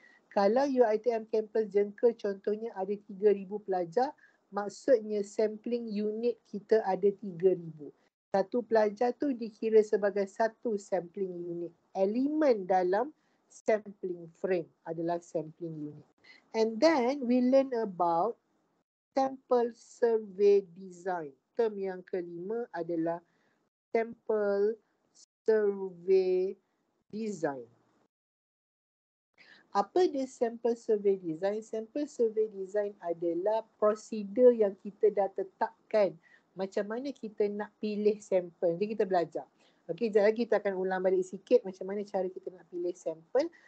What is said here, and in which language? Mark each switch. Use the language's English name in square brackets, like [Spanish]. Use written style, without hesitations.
[Malay] Kalau UiTM Campus Jengka contohnya ada 3,000 pelajar, maksudnya sampling unit kita ada 3,000. Satu pelajar tu dikira sebagai satu sampling unit. Elemen dalam sampling frame adalah sampling unit. [English] And then we learn about sample survey design. [Malay] Term yang kelima adalah sample survey design. Apa dia sample survey design? Sample survey design adalah prosedur yang kita dah tetapkan. Macam mana kita nak pilih sampel. Nanti kita belajar. Okey, sekejap lagi kita akan ulang balik sikit macam mana cara kita nak pilih sampel.